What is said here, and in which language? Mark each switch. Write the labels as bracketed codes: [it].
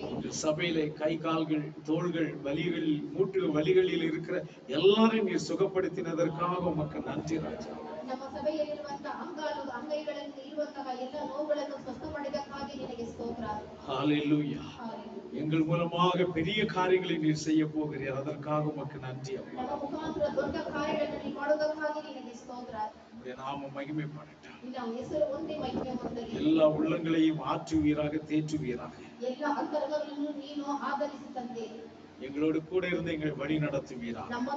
[ta] சபையிலே கை கால்கள் தோள்கள் வலிகள் மூட்டு வலிகளில் இருக்கிற எல்லாரையும் நீர் சுகப்படுத்தினதற்காக உமக்கு நன்றி ராஜா. [kn] ನಮ್ಮ ಸಭೆಯಲ್ಲಿರುವಂತ ಅಂಗೈಗಳಲ್ಲಿ ಇರುವಂತಹ ಎಲ್ಲ ನೋವುಗಳನ್ನು ಸ್ವಸ್ಥ ಮಾಡಿದಕ್ಕಾಗಿ ನಿನಗೆ ಸ್ತೋತ್ರ. [ta] ஹalleluya. எங்கள் மூலமாக பெரிய காரியங்களை நீர் செய்ய போகிறீர். அதற்காக உமக்கு நன்றி அப்பா. [kn] ನಮ್ಮ ಮುಖಾಂತರ ದೊಡ್ಡ ಕಾರ್ಯಗಳನ್ನು ನೀನು ಮಾಡುವುದಕ್ಕಾಗಿ ನಿನಗೆ ಸ್ತೋತ್ರ. [ta] உம்முடைய நாமம் மகிமைப்படட்டும். [kn] ನಿನ್ನ ಹೆಸರು ಒಂದೇ ಮಹಿಮೆ ಹೊಂದಲಿ. [ta] எல்லா உள்ளங்களையும் ஆற்றுவீராக தேற்றுவீராக. எல்லா [kn] ಅಂತರಂಗಗಳನ್ನು ನೀನು ಆಧರಿಸಿ ತಂದೆ. [ta] எங்களோடு கூட இருந்து எங்களை வழி நடத்துவீராக.